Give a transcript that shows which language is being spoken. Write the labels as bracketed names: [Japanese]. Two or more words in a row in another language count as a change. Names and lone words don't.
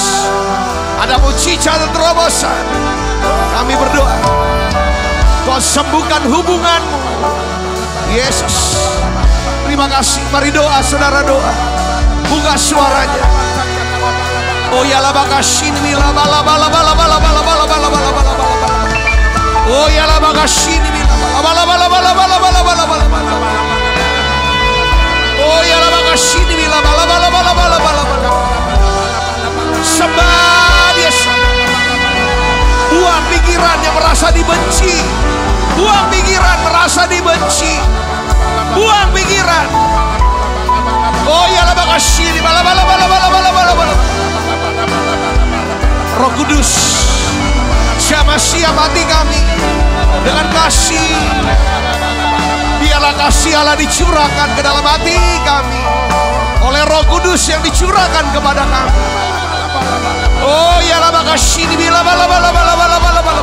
[Indonesian] Ada mujizat dan terobosan. Kami berdoa, Kau sembuhkan hubunganmu, Yesus. Terima kasih. Mari doa, saudara, doa. Buka suaranya. Oh ya la bakashini mila bala bala bala bala bala bala bala bala bala bala. Oh ya la bakashini mila bala bala bala bala bala bala bala bala. Oh ya la bakashini mila bala bala bala bala bala bala. Sembah Dia. Buang pikiran yang merasa dibenci. Buang pikiran merasa dibenci. Buang pikiran. Oh ya la bakashini bala bala bala bala bala bala bala. Roh Kudus, jamah siap hati kami dengan kasih. Biarlah kasih Allah dicurahkan ke dalam hati kami oleh Roh Kudus yang dicurahkan kepada kami. Oh ya la makasih bila bala bala bala bala bala bala.